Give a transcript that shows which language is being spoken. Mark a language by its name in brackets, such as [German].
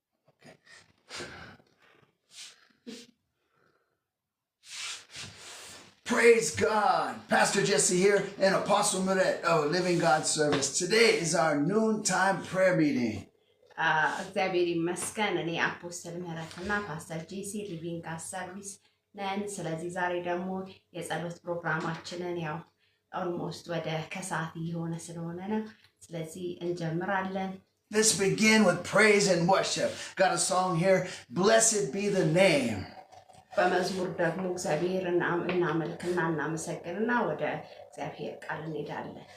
[English] Okay. Praise God. Pastor Jesse here and Apostle Muret of Living God Service. Today is our noontime prayer meeting. [Amharic] እግዚአብሔር ይመስገን እኔ አፖስተል ምህረትና ፓስተር ጄሲ ሊቪንግ ጋድ ሰርቪስ ነን። ስለዚህ ዛሬ ደግሞ የጸሎት ፕሮግራማችንን ያው ኦልሞስት ወደ ከሰዓት እየሆነ ስለሆነ ነው። ስለዚህ እንጀምራለን። [English] Let's begin with praise and worship. Got a song here, Blessed Be the Name. [Amharic] በመዝሙር ደግሞ እግዚአብሔርን እናመልክና እናመሰግንና ወደ እግዚአብሔር ቃል እንሄዳለን።